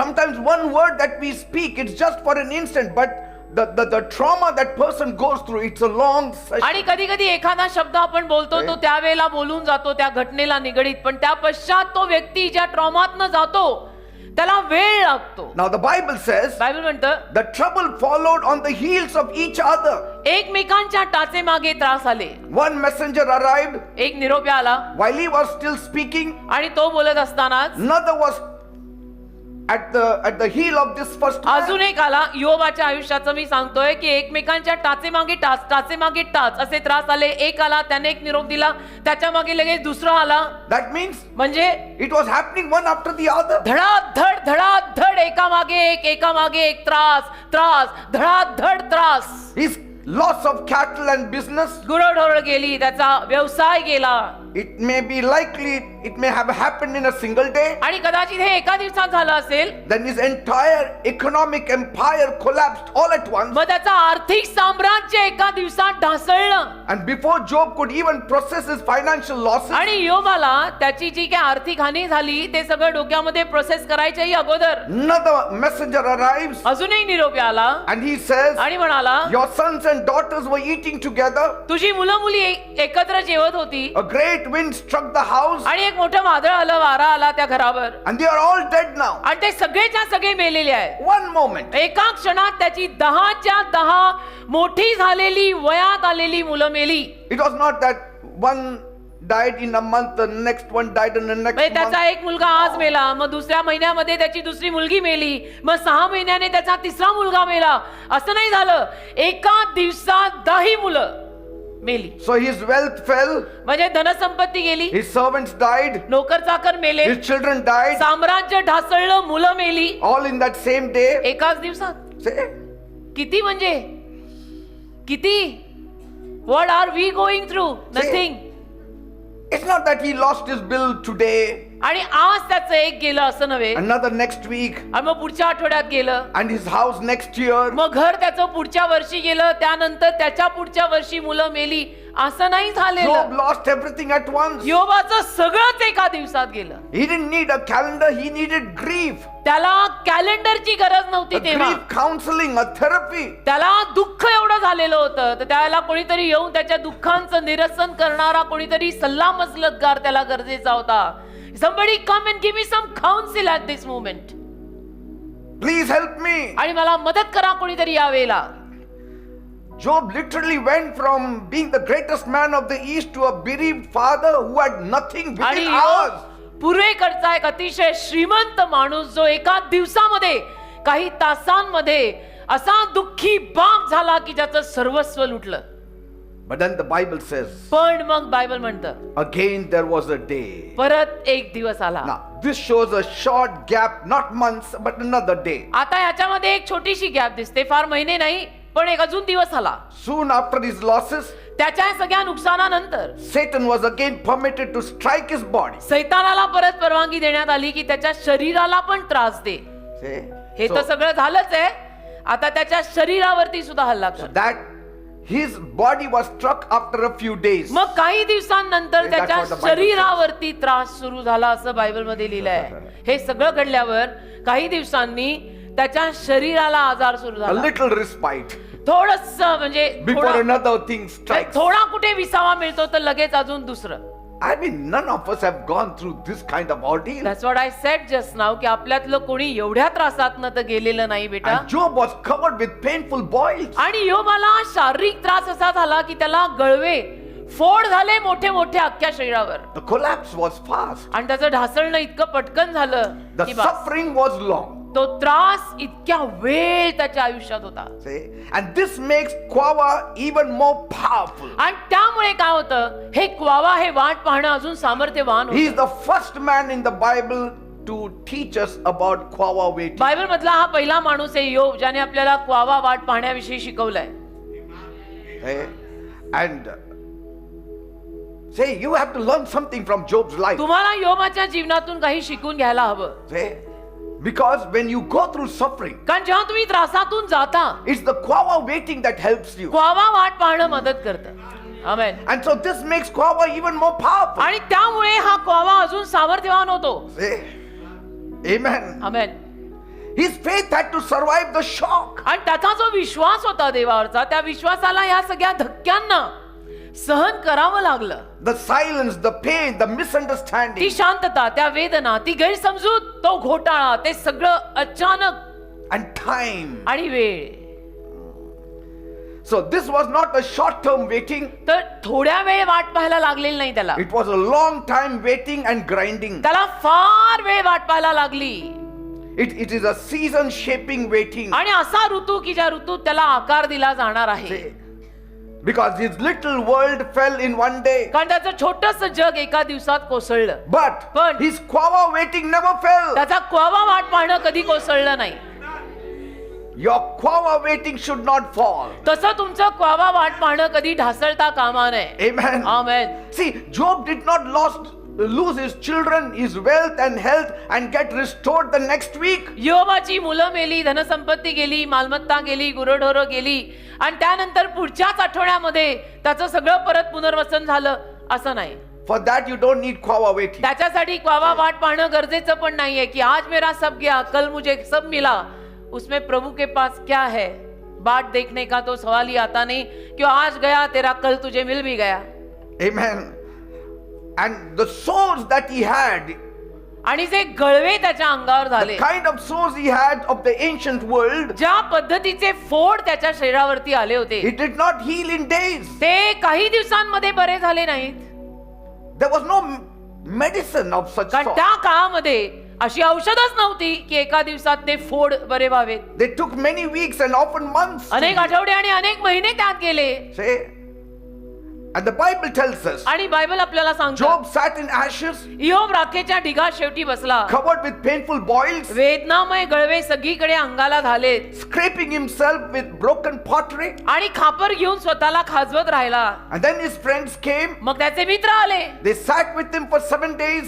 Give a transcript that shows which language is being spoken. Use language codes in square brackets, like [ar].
[en] Sometimes one word that we speak, it's just for an instant, but the trauma that person goes through, it's a long session. [mr] आणि कधी कधी एखादा शब्द आपण बोलतो तो त्यावेळेला बोलून जातो त्या घटनेला निगडीत, पण त्या पश्चात तो व्यक्ती ज्या ट्रॉमातनं जातो त्याला वेळ लागतो. [en] Now the Bible says [mr] Bible म्हणतं [en] the trouble followed on the heels of each other. [mr] एकमेकांच्या टाचे मागे त्रास आले. [en] One messenger arrived [mr] एक निरोप्या आला [en] while he was still speaking. [mr] आणि तो बोलत असतानाच [en] Another was at the heel of this first man. [mr] अजून एक आला. योबाच्या आयुष्याचं मी सांगतोय की एकमेकांच्या टाचे मागे टाच असे त्रास आले. एक आला, त्याने एक निरोप दिला, त्याच्या मागे लगेच दुसरा आला. [en] That means [mr] म्हणजे [en] it was happening one after the other. [mr] धडाधड एका मागे एक त्रास धडाधड त्रास. [en] His loss of cattle and business, [mr] गुरढोरं गेली, त्याचा व्यवसाय गेला. [en] it may be likely it may have happened in a single day. [mr] आणि कदाचित हे एका दिवसात झालं असेल. [en] Then his entire economic empire collapsed all at once. [mr] मग त्याचं आर्थिक साम्राज्य एका दिवसात ढासळलं. [en] And before Job could even process his financial losses, [mr] आणि योबाला त्याची जी काही आर्थिक हानी झाली ते सगळं डोक्यामध्ये प्रोसेस करायच्याही अगोदर [en] another messenger arrives [mr] अजूनही निरोप आला [en] and he says, [mr] आणि म्हणाला [en] your sons and daughters were eating together. [mr] तुझी मुलं मुली एकत्र जेवत होती [en] A great wind struck the house [mr] आणि एक मोठं वादळ आलं, वारा आला त्या घरावर [en] and they are all dead now. [mr] आणि ते सगळेच्या सगळे मेलेले आहेत. [en] One moment. [mr] एका क्षणात त्याची 10च्या 10 मोठी झालेली वयात आलेली मुलं मेली. [en] It was not that one died in a month, the next one died in the next [mr] म्हणजे [en] month. [mr] त्याचा एक मुलगा आज मेला, मग दुसऱ्या महिन्यामध्ये त्याची दुसरी मुलगी मेली, मग 6 महिन्याने त्याचा तिसरा मुलगा मेला. असं नाही झालं, एका दिवसात 10 मुलं मेली. [en] So his wealth fell, [mr] म्हणजे धनसंपत्ती गेली, [en] his servants died, [mr] नोकर चाकर मेले, [en] his children died, [mr] साम्राज्य ढासळलं, मुलं मेली [en] all in that same day. [mr] एकाच दिवसात. [en] Say, [mr] किती म्हणजे किती? [en] What are we going through? Nothing. It's not that he lost his bill today, [mr] आणि आज त्याचं एक गेलं असं नव्हे, [en] another next week, [mr] आणि मग पुढच्या आठवड्यात गेलं, [en] and his house next year. [mr] मग घर त्याचं पुढच्या वर्षी गेलं, त्यानंतर त्याच्या पुढच्या वर्षी मुलं मेली. असं नाही [en] Job [mr] झालेलं. [en] lost everything at once. [mr] योबाचं सगळंच एका दिवसात गेलं. [en] He didn't need a calendar, he needed grief. [mr] त्याला कॅलेंडरची गरज नव्हती [en] A [mr] तेव्हा. [en] grief counseling, a therapy. [mr] त्याला दुःख एवढं झालेलं होतं, तर त्याला कोणीतरी येऊन त्याच्या दुःखांचं निरसन करणारा कोणीतरी सल्ला मसलतगार त्याला गरजेचा होता. [en] Somebody come and give me some counsel at this moment. Please help me. [mr] आणि मला मदत करा कोणीतरी यावेळेला. [en] Job literally went from being the greatest man of the East to a bereaved father who had nothing [mr] आणि [en] within hours. [mr] पूर्वेकडचा एक अतिशय श्रीमंत माणूस जो एका दिवसामध्ये काही तासांमध्ये असा दुःखी बाप झाला की ज्याचं सर्वस्व लुटलं. [en] But then the Bible says, [mr] पण मग बायबल म्हणतं [en] again there was a day. [mr] परत एक दिवस आला. [en] Now, this shows a short gap, not months, but another day. [mr] आता याच्यामध्ये एक छोटीशी गॅप दिसते, फार महिने नाही, पण एक अजून दिवस आला. [en] Soon after his losses, [mr] त्याच्या सगळ्या नुकसानानंतर [en] Satan was again permitted to strike his body. [mr] सैतानाला परत परवानगी देण्यात आली की त्याच्या शरीराला पण त्रास दे. [en] See? [mr] हे तर सगळं झालंच आहे, आता त्याच्या शरीरावरती सुद्धा हल्ला कर. [en] That his body was struck after a few days. [mr] मग काही दिवसांनंतर [en] That's [mr] त्याच्या [en] what the Bible [mr] शरीरावरती त्रास सुरू झाला असं बायबल मध्ये लिहिलंय. हे सगळं घडल्यावर काही दिवसांनी त्याच्या शरीराला आजार सुरू [en] A [mr] झाला. [en] little respite [mr] थोडस म्हणजे [en] before another thing strikes. [mr] थोडा कुठे विसावा मिळतो तर लगेच अजून दुसरं. [en] I mean, none of us have gone through this kind of ordeal. That's what I said just now, [mr] की आपल्यातलं कोणी एवढ्या त्रासातनं तर गेलेलं नाही बेटा. [en] And Job was covered with painful boils. [mr] आणि योबाला शारीरिक त्रास असा झाला की त्याला गळवे फोड झाले मोठे मोठे अख्ख्या शरीरावर. [en] The collapse was fast. [mr] आणि त्याचं ढासळणं इतकं पटकन झालं [en] The [mr] की बस. [en] suffering was long. [mr] तो त्रास इतक्या वेळ त्याच्या आयुष्यात होता. [en] See? And this makes Quava even more powerful. [mr] आणि त्यामुळे काय होतं, हे क्वावा हे वाट पाहणं अजून सामर्थ्यवान [en] He is [mr] होतं. [en] the first man in the Bible to teach us about Quava waiting. [mr] Bible मधला हा पहिला माणूस आहे योब, ज्याने आपल्याला क्वावा वाट पाहण्याविषयी शिकवलंय. [en] See? And say you have to learn something from Job's life. [mr] तुम्हाला योबाच्या जीवनातून काही शिकून घ्यायला हवं. [en] See? Because when you go through suffering, [mr] कारण जेव्हा तुम्ही त्रासातून जाता, [en] it's the Quava waiting that helps you. [mr] क्वावा वाट पाहणं मदत करतं. आमेन. [en] And so this makes Quava even more powerful. [mr] आणि त्यामुळे हा क्वावा अजून सामर्थ्यवान होतो. [en] See? Amen. [mr] Amen. [en] His faith had to survive the shock. [mr] आणि त्याचा जो विश्वास होता देवावरचा, त्या विश्वासाला या सगळ्या धक्क्यांना सहन करावं लागलं. [en] The silence, the pain, the [mr] ती [en] misunderstanding, [mr] शांतता, त्या वेदना, ती गैरसमजूत, तो घोटाळा, ते सगळं अचानक [en] and time. [mr] आणि वेळ. [en] So this was not a short-term waiting. [mr] तर थोड्या वेळ वाट पाहायला लागलेली नाही त्याला. [en] It was a long time waiting and grinding. [mr] त्याला फार वेळ वाट पाहायला लागली. [en] It is a season-shaping waiting. [mr] आणि असा ऋतू की ज्या ऋतूत त्याला आकार दिला जाणार आहे. [en] See? Because his little world fell in one day. [mr] कारण त्याचं छोटस जग एका दिवसात कोसळलं. [en] But his Quava waiting never fell. [mr] त्याचा क्वावा वाट पाहणं कधी कोसळलं नाही. [en] Your Quava waiting should not fall. [mr] तसं तुमचं क्वावा वाट पाहणं कधी ढासळता कामा नये. [en] Amen. [mr] Amen. [en] See, Job did not lose his children, his wealth and health and get restored the next week. [mr] योबाची मुलं मेली, धनसंपत्ती गेली, मालमत्ता गेली, गुरढोरं गेली, आणि त्यानंतर पुढच्याच आठवड्यामध्ये त्याचं सगळं परत पुनर्वसन झालं असं नाही. [en] For that you don't need Quava waiting. [mr] त्याच्यासाठी क्वावा वाट पाहणं गरजेचं पण नाहीये की [hi] आज मेरा सब गया, कल मुझे सब मिला. उसमें प्रभु के पास क्या है, बाट देखने का तो सवाल ही आता नहीं, क्यों आज गया तेरा कल तुझे मिल भी गया. [en] Amen. And the sores that he had, [mr] आणि जे गळवे त्याच्या अंगावर [en] the [mr] झाले, [en] kind of sores he had of the ancient world, [mr] ज्या पद्धतीचे फोड त्याच्या शरीरावरती आले होते, [en] it did not heal in days. [mr] ते काही दिवसांमध्ये बरे झाले नाहीत. [en] There was no medicine of such [mr] कारण [en] sort. [mr] त्या काळामध्ये अशी औषधच नव्हती की एका दिवसात ते फोड बरे व्हावेत. [en] They took many weeks and often months. [mr] अनेक आठवडे आणि अनेक महिने त्यात गेले. [en] Say, And the Bible tells us [mr] आणि बायबल आपल्याला सांगतो [en] Job sat in ashes, [mr] इयोब राखेच्या ढिगात शेवटी बसला. [en] covered with painful boils, [mr] वेदनामय Galve सगळीकडे अंगाला झालेत [en] scraping himself with broken pottery. [mr] आणि खापर घेऊन स्वतःला खाजवत राहिला. [en] And then his friends came. [mr] मग त्याचे मित्र आले, [en] They sat with him for 7 days,